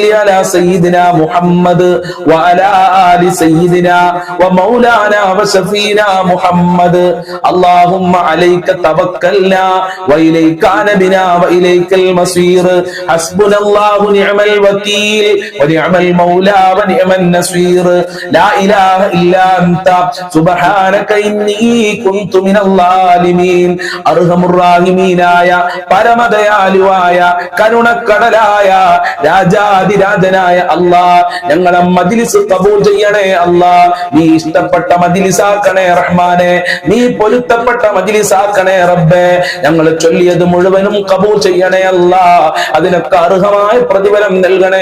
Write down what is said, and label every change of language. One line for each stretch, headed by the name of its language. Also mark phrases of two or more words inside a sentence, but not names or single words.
Arabic: على سيدنا محمد وعلى آل سيدنا ومولانا وشفينا محمد اللهم عليك توكلنا وإليك أنبنا وإليك المصير حسبنا الله نعم الوكيل ونعم المولى ونعم النصير لا إله إلا أنت سبحانك إني كنت من الظالمين أرحم الراحمين
Malayalam: പരമദയാലുവായ കരുണക്കടലായ രാജാതിരാജനായ അല്ലാഹ് ഞങ്ങളെ മജ്ലിസ് കബൂൽ ചെയ്യണേ അല്ലാഹ് നീ ഇഷ്ടപ്പെട്ട മജ്ലിസാക്കണേ റഹ്മാനെ നീ പൊരുത്തപ്പെട്ട മജ്ലിസാക്കണേ റബ്ബേ ഞങ്ങൾ ചൊല്ലിയത് മുഴുവനും കബൂൽ ചെയ്യണേ അല്ലാഹ് അതിനൊക്കെ അർഹമായ പ്രതിഫലം നൽകണേ